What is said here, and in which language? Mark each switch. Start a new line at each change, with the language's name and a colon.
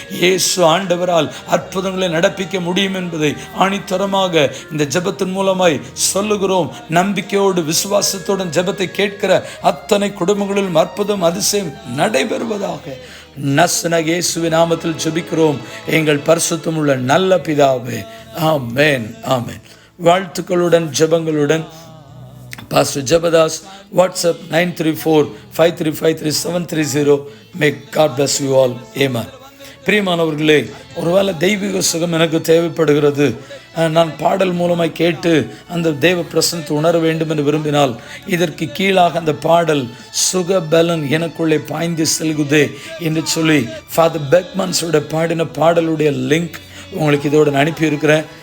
Tamil: இயேசு ஆண்டவரால் அற்புதங்களை நடப்பிக்க முடியும் என்பதை ஆணித்தரமாக இந்த ஜெபத்தின் மூலமாய் சொல்லுகிறோம். நம்பிக்கையோடு விசுவாசத்துடன் ஜெபத்தை கேட்கிற அத்தனை குடும்பங்களிலும் அற்புதம் அதிசயம் நடைபெறுவதாக நசனாகிய இயேசுவின் நாமத்தில் ஜெபிக்கிறோம் எங்கள் பரிசுத்தமுள்ள நல்ல பிதாவே. ஆமென், ஆமென். வாழ்த்துக்களுடன் ஜெபங்களுடன் Pastor Jabbadas, WhatsApp 934-5353-730.
English: May God bless you all. Amen.
Tamil: பிரியமானவர்களே, ஒருவேளை தெய்வீக சுகம் எனக்கு தேவைப்படுகிறது, நான் பாடல் மூலமாய் கேட்டு அந்த தெய்வ பிரசன்னத்தை உணர வேண்டும் என்று விரும்பினால் இதற்கு கீழாக அந்த பாடல் சுக பலன் எனக்குள்ளே பாய்ந்து செல்குதே என்று சொல்லி ஃபாதர் பெக்மன்ஸோட பாடின பாடலுடைய லிங்க் உங்களுக்கு இதோடு அனுப்பியிருக்கிறேன்.